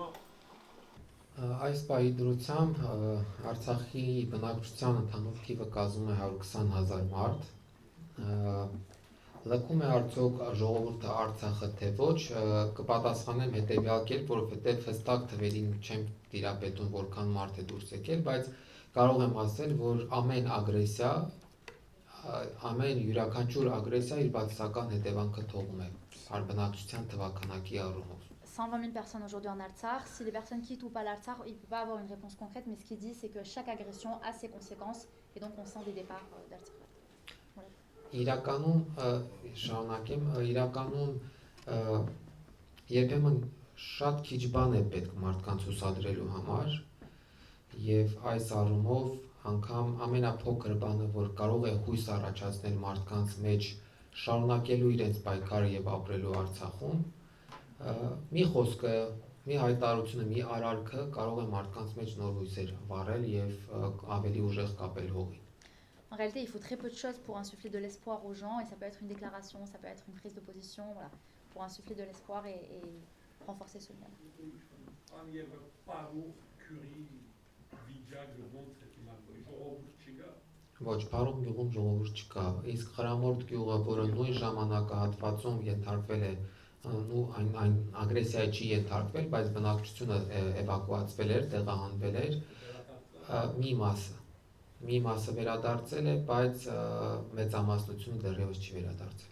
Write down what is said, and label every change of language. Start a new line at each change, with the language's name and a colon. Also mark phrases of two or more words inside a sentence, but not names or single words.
Armenian: Այս պահի դրությամբ Արցախի բնակչության ընդհանուր թիվը կազմում է 120,000 մարդ։ Լքում է արդյոք ժողովուրդը Արցախը թե ոչ, կպատասխանեմ հետեւյալ կերպ, որովհետեւ հստակ թվերին չեմ տիրապետում որքան մարդ է դուրս եկել, բայց կարող եմ ասել, որ ամեն ագրեսիա ամեն յուրաքանչյուր ագրեսիա իր բացասական հետևանքը թողում է բնակչության թվականակի առումով։
French: 120 000 personnes aujourd'hui en Artsakh. Si les personnes quittent ou pas l'Artsakh, il ne peut pas avoir une réponse concrète, mais ce qu'il dit, c'est que chaque agression a ses conséquences, et donc on sent des départs d'Artsakh. Voilà.
Armenian: Իրականում շարունակեմ, իրականում երբեմն շատ քիչ բան է պետք մարդկանց ուսադրելու համար, եւ այս առումով անգամ ամենափոքր բանը, որ կարող է հույս առաջացնել մարդկանց մեջ շարունակելու իրենց պայքարը եւ ապրելու Արցախում, մի խոսքը, մի հայտարարությունը, մի արարքը կարող է մարդկանց մեջ նոր հույսեր վառել եւ ավելի ուժեղ կապել հողին։
French: En réalité, il faut très peu de choses pour insuffler de l'espoir aux gens, et ça peut être une déclaration, ça peut être une prise de position, voilà, pour insuffler de l'espoir et renforcer ce lien.
Armenian: Ոչ, Փարուխ գյուղում ժողովուրդ չկա, իսկ Խրամորդ գյուղը, որը նույն ժամանակահատվածում ենթարկվել է, այն ագրեսիայի չի ենթարկվել, բայց բնակչությունը էվակուացվել էր, տեղահանվել էր, մի մասը վերադարձել է, բայց մեծամասնությունը դեռևս չի վերադարձել։